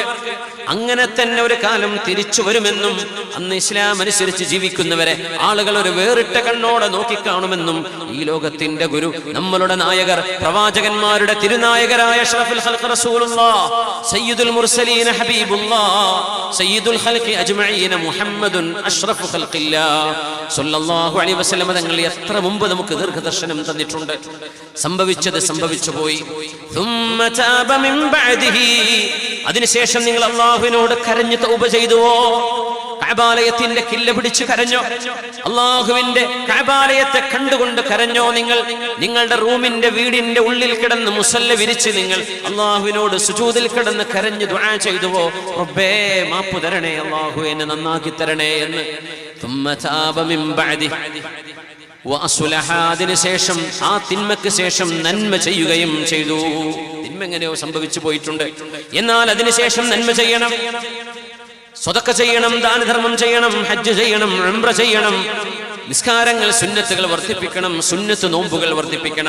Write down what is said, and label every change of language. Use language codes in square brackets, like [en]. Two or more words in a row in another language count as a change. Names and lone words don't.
[ml] അങ്ങനെ തന്നെ ഒരു കാലം തിരിച്ചു വരുമെന്നും അന്ന് ഇസ്ലാം അനുസരിച്ച് ജീവിക്കുന്നവരെ ആളുകൾ ഒരു വേറിട്ട കണ്ണോടെ നോക്കിക്കാണുമെന്നും ഈ ലോകത്തിന്റെ ഗുരു, നമ്മളുടെ നായകർ, പ്രവാചകന്മാരുടെ തിരുനായകരായ [ar] أشرف الخلق رسول الله سيد المرسلين حبيب الله سيد الخلق أجمعين محمد أشرف خلق الله صلى الله عليه وسلم [ml] തങ്ങൾ എത്ര മുമ്പ് നമുക്ക് ദീർഘദർശനം തന്നിട്ടുണ്ട്. സംഭവിച്ചത് സംഭവിച്ചു പോയി. [ar] ثم تاب من بعده [ml] അതിനുശേഷം നിങ്ങൾ അല്ലാഹുവിനോട് കരഞ്ഞു തൗബ ചെയ്തുവോ? കഅബാലയത്തിന്റെ കില്ല പിടിച്ചു കരഞ്ഞോ? അല്ലാഹുവിന്റെ കഅബാലയത്തെ കണ്ടുകൊണ്ട് കരഞ്ഞോ? നിങ്ങൾ നിങ്ങളുടെ റൂമിന്റെ വീടിന്റെ ഉള്ളിൽ കിടന്ന് മുസല്ല വിരിച്ച് നിങ്ങൾ അല്ലാഹുവിനോട് സുജൂദിൽ കിടന്ന് കരഞ്ഞു ദുആ ചെയ്തുവോ? റബ്ബേ മാപ്പ് തരണേ, അല്ലാഹു എന്നെ നന്നാക്കി തരണേ എന്ന്. [ar] ثم تاب من بعده [ml] അതിനുശേഷം ആ തിന്മയ്ക്ക് ശേഷം നന്മ ചെയ്യുകയും ചെയ്തു. തിന്മ എങ്ങനെയോ സംഭവിച്ചു പോയിട്ടുണ്ട്, എന്നാൽ അതിനുശേഷം നന്മ ചെയ്യണം, സ്വതക്ക ചെയ്യണം, ദാനധർമ്മം ചെയ്യണം, ഹജ്ജ് ചെയ്യണം, ഉംറ ചെയ്യണം, നിസ്കാരങ്ങൾ സുന്നത്തുകൾ വർദ്ധിപ്പിക്കണം, സുന്നത്ത് നോമ്പുകൾ വർദ്ധിപ്പിക്കണം.